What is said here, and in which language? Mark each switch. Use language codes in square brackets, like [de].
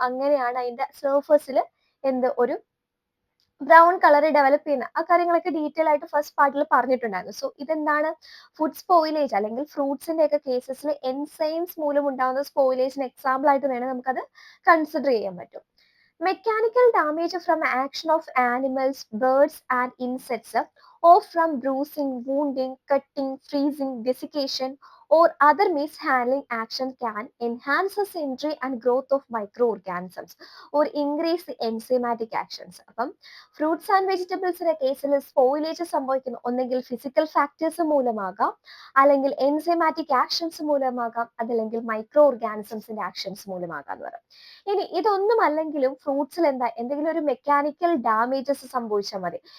[ml] അങ്ങനെയാണ് അതിന്റെ സർഫസിൽ ഒരു ബ്രൗൺ കളർ ഡെവലപ്പ് ചെയ്യുന്ന ആ കാര്യങ്ങളൊക്കെ ഡീറ്റെയിൽ ആയിട്ട് ഫസ്റ്റ് പാർട്ടിൽ പറഞ്ഞിട്ടുണ്ടായിരുന്നു. ഇതെന്താണ്, ഫുഡ് സ്പോയിലേജ് അല്ലെങ്കിൽ ഫ്രൂട്ട്സിന്റെ ഒക്കെ കേസസിൽ എൻസൈംസ് മൂലം ഉണ്ടാകുന്ന സ്പോയിലേജിന് എക്സാമ്പിൾ ആയിട്ട് വേണം നമുക്കത് കൺസിഡർ ചെയ്യാൻ പറ്റും. [en] Mechanical damage from action of animals, birds and insects, or from bruising, wounding, cutting, freezing, desiccation, or other mishandling action can enhance the entry and growth of microorganisms or increase the enzymatic actions. [ml] അപ്പം fruits and വെജിറ്റബിൾസിന്റെ കേസിൽ spoilage സംഭവിക്കുന്ന ഒന്നെങ്കിൽ physical factors മൂലമാകാം, അല്ലെങ്കിൽ enzymatic actions മൂലമാകാം, അതല്ലെങ്കിൽ micro ഓർഗാനിസംസിന്റെ actions മൂലമാകാം എന്ന് പറയും. ഇനി ഇതൊന്നും അല്ലെങ്കിലും ഫ്രൂട്ട്സിൽ എന്തെങ്കിലും ഒരു മെക്കാനിക്കൽ ഡാമേജസ് സംഭവിച്ചാൽ മതി.